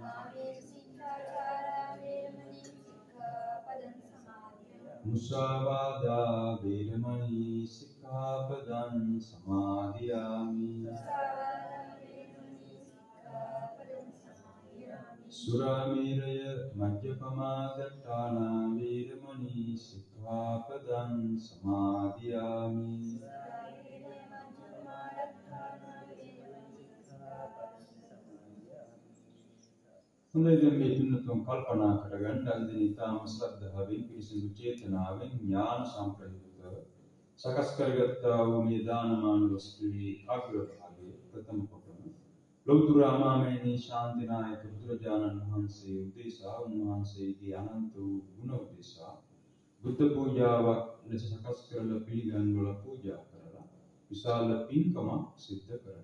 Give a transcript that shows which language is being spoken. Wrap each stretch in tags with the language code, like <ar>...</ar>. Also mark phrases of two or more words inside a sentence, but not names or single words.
<pi>මුසාවාදා වේරමණී සික්ඛාපදං සමාදියාමි සුරාමේරය මජ්ජපමා දට්ඨානා වේරමණී සික්ඛාපදං සමාදියාමි</pi> <si>හොඳයි දැන් මේ තුන්තුන් කල්පනා කරගන්න අද දින ඉතාම ශ්‍රද්ධාවෙන් පිරිසිදු චේතනාවෙන් ඥාන සම්ප්‍රයුක්තව සකස් කරගත්තා වූ මේ දානමාන වස්තුවේ අග්‍රභාගයේ ප්‍රථම කොටම ලෞතර ආමාමේනී ශාන්තිනායක බුදුරජාණන් වහන්සේ උදෙසා උන්වහන්සේගේ අනන්ත වූ ගුණ උදෙසා බුද්ධ පූජාවක් ලෙස සකස් කරලා පිළිගන්වලා පූජා කරලා විශාල පින්කමක් සිද්ධ කරනවා.</si>